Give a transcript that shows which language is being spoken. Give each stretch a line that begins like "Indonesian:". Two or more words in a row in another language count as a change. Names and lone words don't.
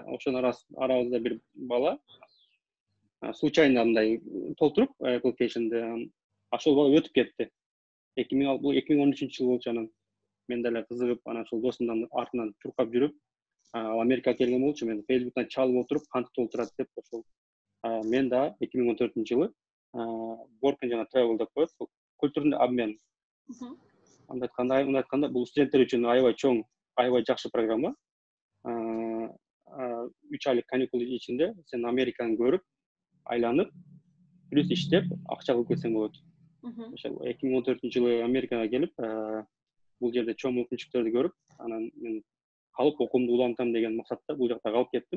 Kyrgyz: Ошонун арабызда бир бала случайно мындай толтуруп application'ды, ошол бала өтүп кетти. 2013 жыл болчу. Анан мен деле кызыгып, анан ошол досумдун артынан чуркап жүрүп, Америкага келген болчу. Мен Facebook'тан чалып отуруп, кантип толтурат деп, ошол мен да 2014 жылы
English: work and travel
Kyrgyz: деп коет,
Russian: культурный обмен.
Kyrgyz: Андай айтканда, бул студенттер үчүн аябай чоң, аябай жакшы программа. 3 айлык каникул ичинде сен Американы көрүп, айланып, плюс иштеп, акча кылып кетсең болот. 2014 жылы Америкага келип, бул жерде чоң мүмкүнчүлүктөрдү көрүп, анан мен калып окуумду улантам деген максатта бул жакта калып кеттим.